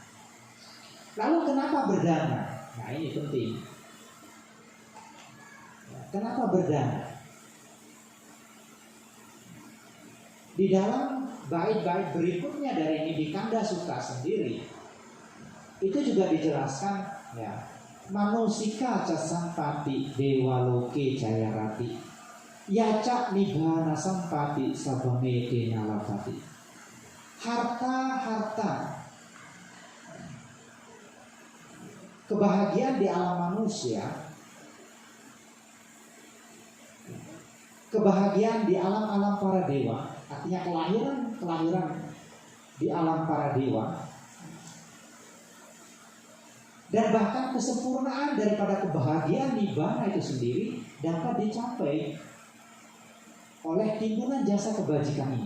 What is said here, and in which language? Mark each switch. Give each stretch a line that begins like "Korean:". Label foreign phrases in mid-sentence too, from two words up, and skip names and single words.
Indonesian: Lalu kenapa berdana? Nah, ini penting. Kenapa berdana? Di dalam bait-bait berikutnya dari Nidikanda Sutta sendiri itu juga dijelaskan ya,
Pali: manusika casampati dewaloke jayarati yaca nibbana sampati sabamete nalapati.
Indonesian: Harta-harta kebahagiaan di alam manusia, kebahagiaan di alam-alam para dewa, artinya kelahiran di alam para dewa, dan bahkan kesempurnaan daripada kebahagiaan nibbana itu sendiri dapat dicapai oleh timbunan jasa kebajikan ini.